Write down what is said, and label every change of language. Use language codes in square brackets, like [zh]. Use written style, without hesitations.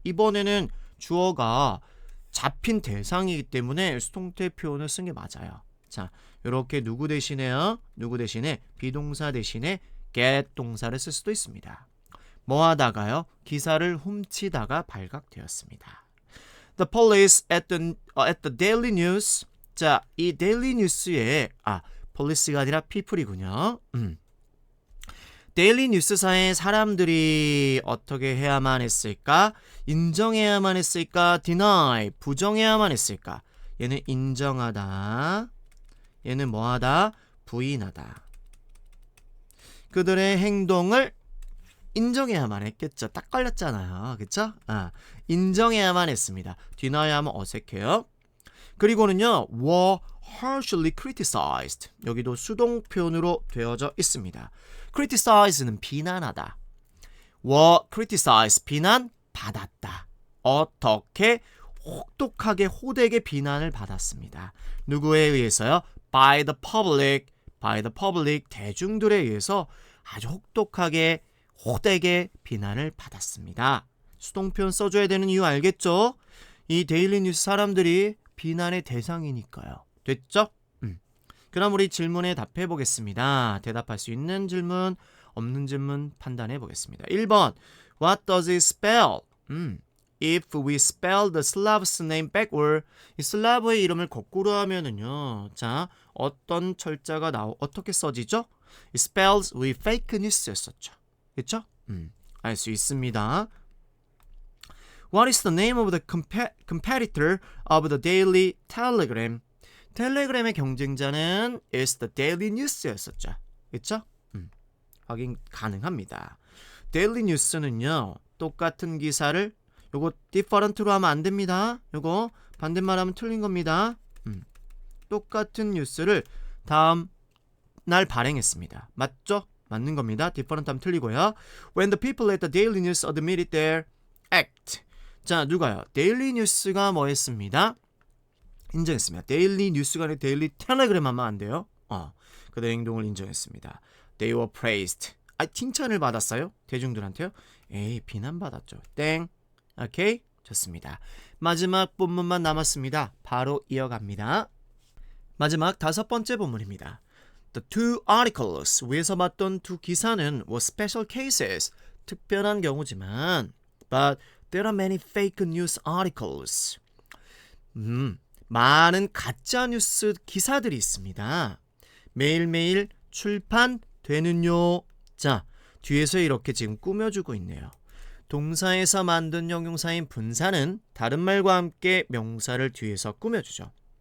[ko] 이번에는 주어가 잡힌 대상이기 때문에 수동태 표현을 쓴 게 맞아요. 자, 이렇게 누구 대신에요? 누구 대신에 비동사 대신에 get 동사를 쓸 수도 있습니다. 뭐 하다가요? 기사를 훔치다가 발각되었습니다. [en] The police at the Daily News. [ko] 자, 이 Daily News에 police가 아니라 people이군요. 데일리 뉴스사의 사람들이 어떻게 해야만 했을까? 인정해야만 했을까? deny, 부정해야만 했을까? 얘는 인정하다. 얘는 뭐하다? 부인하다. 그들의 행동을 인정해야만 했겠죠. 딱 걸렸잖아요. 그쵸? 인정해야만 했습니다. deny 하면 어색해요. 그리고는요. [en] were harshly criticized. [ko] 여기도 수동표현으로 되어져 있습니다. criticize는 비난하다. [en] were criticized. [ko] 비난받았다. 어떻게? 혹독하게 호되게 비난을 받았습니다. 누구에 의해서요? [en] by the public. by the public. [ko] 대중들에 의해서 아주 혹독하게 호되게 비난을 받았습니다. 수동표현 써줘야 되는 이유 알겠죠? 이 데일리 뉴스 사람들이 비난의 대상이니까요. 됐죠? 그럼 우리 질문에 답해 보겠습니다. 대답할 수 있는 질문, 없는 질문 판단해 보겠습니다. [en] 1번. What does it spell? If we spell the Slav's name backward, [ko] 이 슬라브의 이름을 거꾸로 하면은요. 자, 어떤 철자가 어떻게 써지죠? [en] It spells with fake news였었죠. [ko] 그쵸? 알 수 있습니다. [en] What is the name of the competitor of the Daily Telegram? [ko] 텔레그램의 경쟁자는 [en] is the Daily News [ko] 였었죠. 그쵸? 확인 가능합니다. Daily News는요. 똑같은 기사를 요거 different로 하면 안 됩니다. 요거 반대말 하면 틀린 겁니다. 똑같은 뉴스를 다음 날 발행했습니다. 맞죠? 맞는 겁니다. different 하면 틀리고요. [en] When the people at the Daily News admitted their act. [ko] 자, 누가요? Daily News가 뭐 했습니다? 인정했습니다. Daily News가 아니라 Daily Telegram 하면 안 돼요. 그들의 행동을 인정했습니다. [en] They were praised. [ko] 칭찬을 받았어요? 대중들한테요? 에이, 비난받았죠. 땡. 오케이? 좋습니다. 마지막 본문만 남았습니다. 바로 이어갑니다. 마지막 5번째 본문입니다. [en] The two articles, [ko] 위에서 봤던 두 기사는 [en] were special cases, [ko] 특별한 경우지만 [en] but there are many fake news articles. [ko] 많은 가짜 뉴스 기사들이 있습니다. 매일매일 출판되는요. 자, 뒤에서 이렇게 지금 꾸며주고 있네요. 동사에서 만든 형용사인 분사는 다른 말과 함께 명사를 뒤에서 꾸며주죠.